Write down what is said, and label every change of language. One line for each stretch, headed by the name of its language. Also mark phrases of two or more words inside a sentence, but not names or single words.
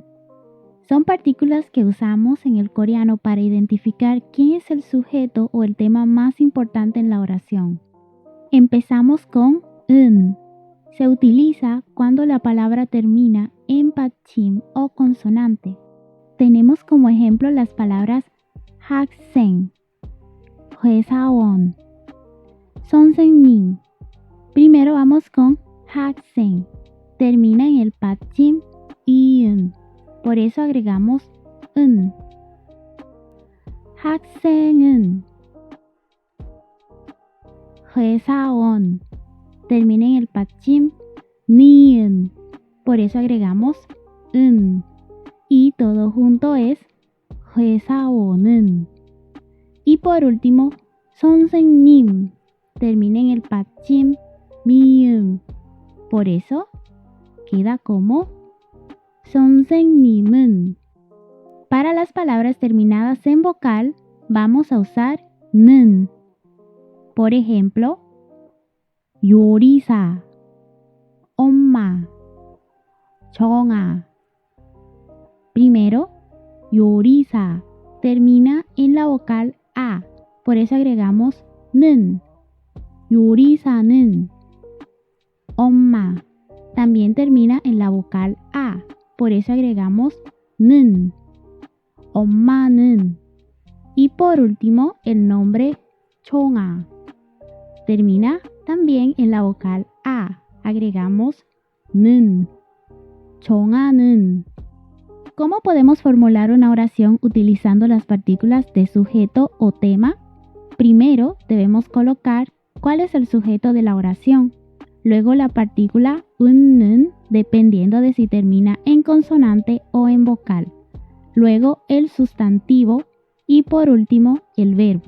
Spanish: Son partículas que usamos en el coreano para identificar quién es el sujeto o el tema más importante en la oración. Empezamos con 은. Se utiliza cuando la palabra termina en 받침 o consonante. Tenemos como ejemplo las palabras
Korean: 학생, 회사원, 선생님.
Spanish: Primero vamos con 학생. Termina en el
Korean: 받침 이은.
Spanish: Por eso agregamos 은.
Korean: 학생은, 회사원.
Spanish: Termina en el
Korean: 받침 니은.
Spanish: Por eso agregamos 은. Y todo junto es 회사원은. Y por último, 선생님. Termina en el
Korean: 받침 미음.
Spanish: Por eso queda como 선생님은. Para las palabras terminadas en vocal, vamos a usar 는. Por ejemplo,
Korean: 요리사, 엄마, 정아.
Spanish: Primero, 요리사 termina en la vocal A, por eso agregamos 는.
Korean: 요리사는.
Spanish: 엄마 también termina en la vocal A, por eso agregamos 는.
Korean: 엄마는.
Spanish: Y por último, el nombre 정아 termina también en la vocal A, agregamos 는.
Korean: 정아는.
Spanish: ¿Cómo podemos formular una oración utilizando las partículas de sujeto o tema? Primero debemos colocar cuál es el sujeto de la oración, luego la partícula 는, dependiendo de si termina en consonante o en vocal, luego el sustantivo y por último el verbo.